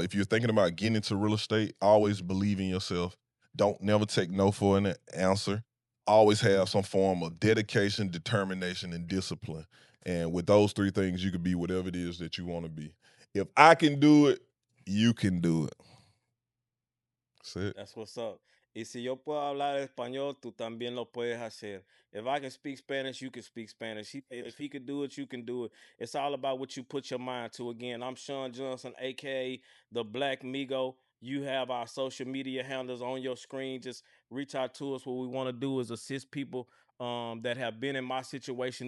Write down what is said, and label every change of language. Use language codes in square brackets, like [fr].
[en] If you're thinking about getting into real estate, always believe in yourself. Don't never take no for an answer. Always have some form of dedication, determination, and discipline. And with those three things, you can be whatever it is that you want to be. If I can do it, you can do it. That's it. That's what's up. [es] Y si yo puedo hablar español, tú también lo puedes hacer. [en] If I can speak Spanish, you can speak Spanish. If he could do it, you can do it. It's all about what you put your mind to. Again, I'm Shawn Johnson, aka the Black Migo. You have our social media handles on your screen. Just reach out to us. What we want to do is assist people that have been in my situation.